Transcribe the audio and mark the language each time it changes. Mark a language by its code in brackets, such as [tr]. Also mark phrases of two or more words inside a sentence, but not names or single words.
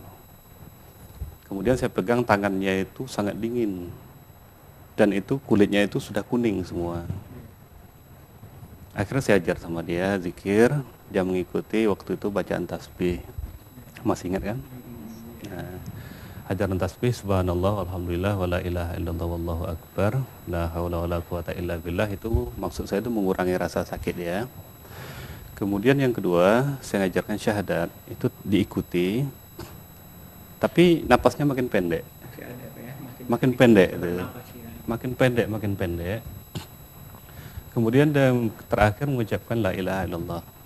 [id] Kemudian saya pegang tangannya itu sangat dingin. Dan itu kulitnya itu sudah kuning semua. Akhirnya saya ajar sama dia zikir, dia mengikuti. Waktu itu bacaan tasbih, masih ingat kan? Nah, ajaran tasbih [ar] سبحان الله والحمد لله ولا إله إلا الله والله أكبر لا حول ولا قوة إلا بالله, [id] itu maksud saya itu mengurangi rasa sakit ya. Kemudian yang kedua, saya ngajarkan syahadat, itu diikuti, tapi napasnya makin pendek, makin pendek, makin pendek. Kemudian dia terakhir mengucapkan [ar] لا إله إلا الله.